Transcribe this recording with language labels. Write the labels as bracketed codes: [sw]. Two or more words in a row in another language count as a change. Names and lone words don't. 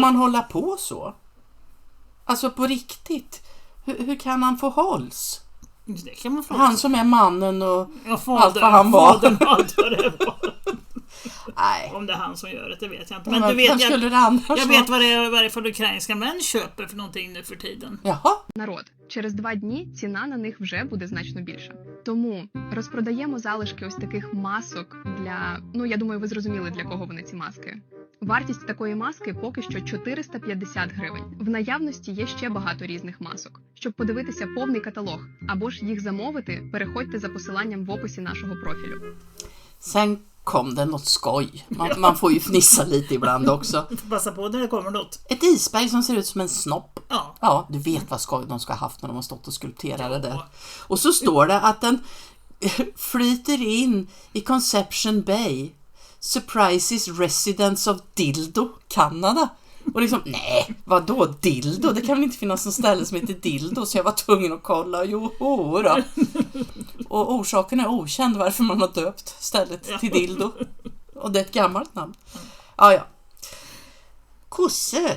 [sv] man hålla på så? Alltså på riktigt. Hur kan han få hålls? Det kan man få. Han som är mannen och allt vad han var. Nej. Om det är han som gör det vet jag inte. Men du vet, jag vet vad det är varje fall ukrainska män köper för någonting nu för tiden. Jaha. [uk] Народ, через 2 дні ціна на них вже буде значно більша. Тому розпродаємо залишки ось таких масок для, я думаю, ви зрозуміли, для кого вони ці маски. Вартість такої маски поки що 450 гривень. В наявності є ще багато різних масок. Щоб подивитися повний каталог або ж їх замовити, переходьте за посиланням в описі нашого профілю. [sv] Sen kom det något skoj. Man får ju fnissa lite ibland också. Passa på när det kommer något. Ett isberg som ser ut som en snopp. Ja. Ja, du vet vad skoj de ska ha haft när de har stått och skulpterat det där. Och så står det att den flyter in i Conception Bay. [en] Surprises residents of Dildo, Kanada. [sv] Och liksom, nej, vadå dildo? Det kan väl inte finnas någon ställe som heter dildo, så jag var tvungen att kolla. Jo då. Och orsaken är okänd varför man har döpt stället till dildo. Och det är ett gammalt namn. Ja. Kossor.